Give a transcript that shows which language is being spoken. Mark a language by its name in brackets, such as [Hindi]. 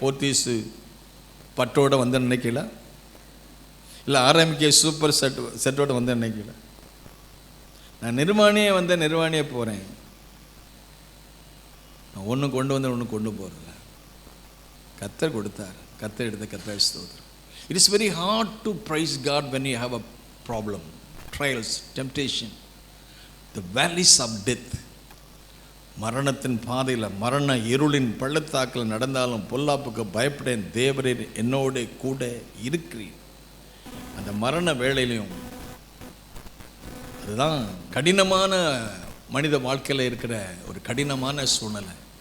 [Tamil] போர்த்தீஸு பட்டோடு வந்து நினைக்கல, இல்லை RMK சூப்பர் செட்டோடு வந்து நினைக்கல. நான் நிர்வாணியாக போகிறேன். நான் ஒன்று கொண்டு வந்து ஒன்று கொண்டு போகிறதில்ல. கர்த்தர் கொடுத்தார், கர்த்தர் எடுத்த கர்த்தர் ஸ்தோத்திரம். [English] It is very hard to praise God when you have a problem, trials, temptation, the valleys of death. [Tamil] மரணத்தின் பாதையில், மரண இருளின் பள்ளத்தாக்கில் நடந்தாலும் பொல்லாப்புக்கு பயப்படேன், தேவரே என்னோட கூட இருக்கிறீர். அந்த மரண வேளையிலையும், அதுதான் கடினமான மனித வாழ்க்கையில் இருக்கிற ஒரு கடினமான சூழ்நிலை.